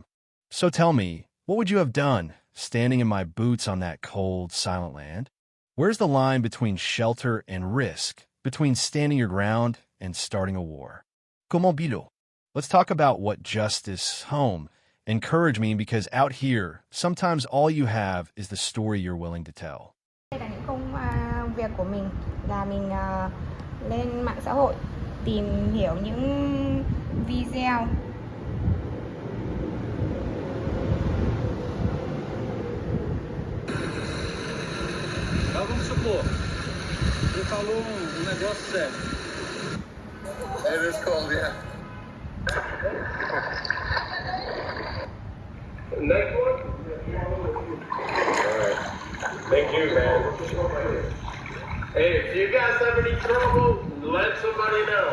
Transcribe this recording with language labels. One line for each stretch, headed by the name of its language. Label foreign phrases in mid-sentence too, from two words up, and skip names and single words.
English: So tell me, what would you have done, standing in my boots on that cold, silent land? Where's the line between shelter and risk, between standing your ground and starting a war? Comment bilo? Let's talk about what justice, home, encourage mean, because out here, sometimes all you have is the story you're willing to tell.
Vietnamese: Đây là những công việc của mình, là mình lên mạng xã hội tìm hiểu những video.
Portuguese: Vamos supor, você falou negócio sério.
English: It is cold, yeah. Next one? Alright. Thank you, man. Hey, if you guys have any trouble, let somebody know.